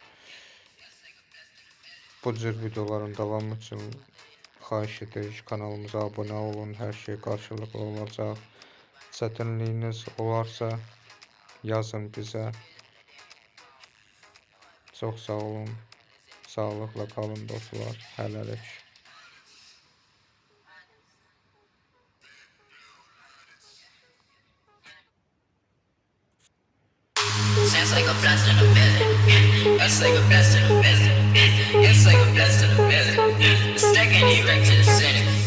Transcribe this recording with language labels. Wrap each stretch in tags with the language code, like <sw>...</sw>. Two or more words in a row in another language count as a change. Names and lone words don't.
<az>Bu cür videoların davamı üçün xahiş edirik, kanalımıza abunə olun, hər şey qarşılıqlı olacaq. Çətinliyiniz olarsa yazın bizə. Çox sağ olun, sağlıqla qalın dostlar, hələlik.</az> <en>Sounds like a blast in the building. That's like a blast in the building. It's like a blast in the building. Stacking it right to the center.</en>